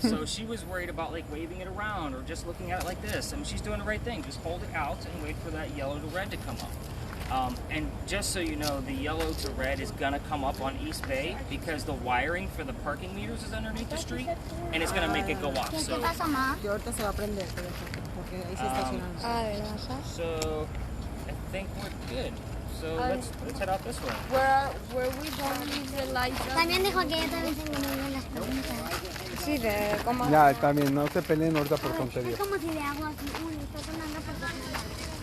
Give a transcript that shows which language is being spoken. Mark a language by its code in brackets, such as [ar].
[en] So, she was worried about, like, waving it around or just looking at it like this. And she's doing the right thing. Just hold it out and wait for that yellow to red to come up. And just so you know, the yellow to red is gonna come up on East Bay because the wiring for the parking meters is underneath the street, and it's gonna make it go off. [es] ¿Qué [en] So, [es] pasa, ma? Que ahorita se va a prender, porque ahí se estacionan. [en] so I think we're good. So let's head out this way. Where we don't use the lights. [es] También dijo que yo también tengo muy buenas preguntas. Sí, de cómo. Ya, está bien, no se peleen ahorita por tonterías. Es como si le hago así, uy, está sonando por todos lados.